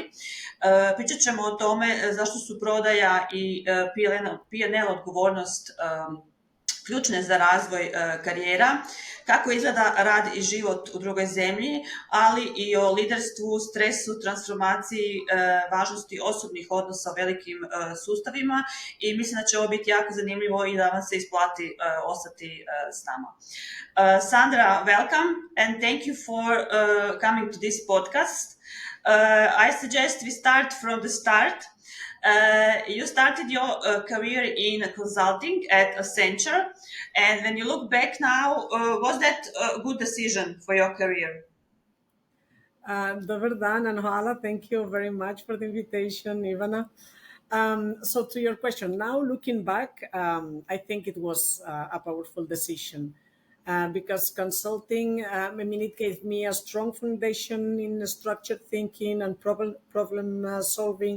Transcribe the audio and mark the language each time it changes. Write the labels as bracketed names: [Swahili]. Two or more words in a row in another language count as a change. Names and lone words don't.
[Croatian] Pričat ćemo o tome zašto su prodaja i P&L odgovornost ključne za razvoj karijera, kako izgleda rad i život u drugoj zemlji, ali i o liderstvu, stresu, transformaciji, važnosti osobnih odnosa u velikim sustavima i mislim da će ovo biti jako zanimljivo i da vam se isplati ostati s nama. [English] Sandra, welcome and thank you for coming to this podcast. I suggest we start from the start. You started your career in consulting at Accenture, and when you look back now, was that a good decision for your career? [Croatian] Dobar dan and hvala. [English] Thank you very much for the invitation, Ivana. So to your question, now looking back, I think it was a powerful decision because consulting, it gave me a strong foundation in structured thinking and problem solving.